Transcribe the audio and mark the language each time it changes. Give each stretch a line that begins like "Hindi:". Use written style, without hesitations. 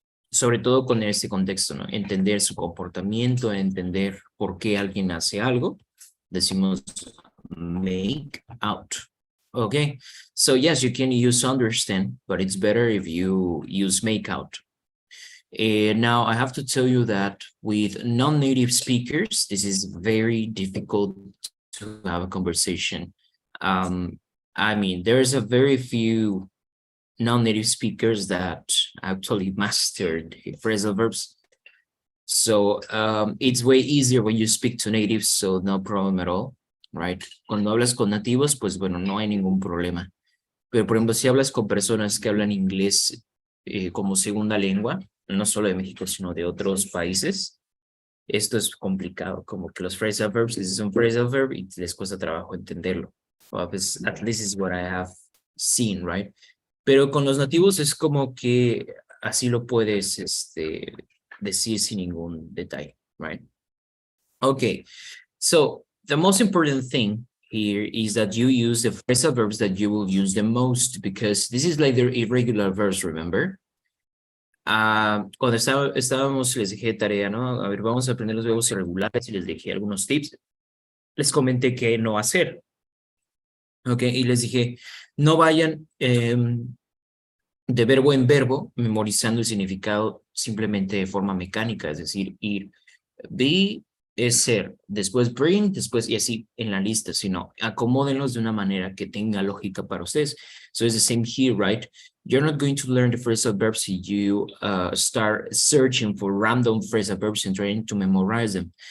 Spanish: Sobre todo con este contexto, ¿no? Entender su comportamiento, entender por qué alguien hace algo. Decimos make out. Okay.
English: So, yes, you can use understand, but it's better if you use make out. Now, I have to tell you that with non-native speakers, this is very difficult to have a conversation. I mean, there's a very few non-native speakers that actually mastered phrasal verbs. So it's way easier when you speak to natives, so no problem at all, right?
Spanish: Cuando hablas con nativos, pues bueno, no hay ningún problema. Pero, por ejemplo, si hablas con personas que hablan inglés como segunda lengua, no solo de México, sino de otros países, esto es complicado, como que los phrasal verbs,
English: this is
Spanish: un phrasal verb y les cuesta trabajo entenderlo.
English: Well,
Spanish: pues,
English: at least is what I have seen, right?
Spanish: Pero con los nativos es como que así lo puedes decir sin ningún detalle,
English: right? Okay, so the most important thing here is that you use the phrasal verbs that you will use the most, because this is like the irregular verbs, remember?
Spanish: Cuando estábamos, les dejé tarea, ¿no? A ver, vamos a aprender los verbos irregulares y les dejé algunos tips. Les comenté qué no hacer. Ok, y les dije, no vayan de verbo en verbo memorizando el significado simplemente de forma mecánica, es decir, ir, be es ser, después bring, después y así en la lista, sino acomódenlos de una manera que tenga lógica para ustedes.
English: So it's the same here, right? You're not going to learn the phrasal verbs if you start searching for random phrasal verbs and trying to memorize them.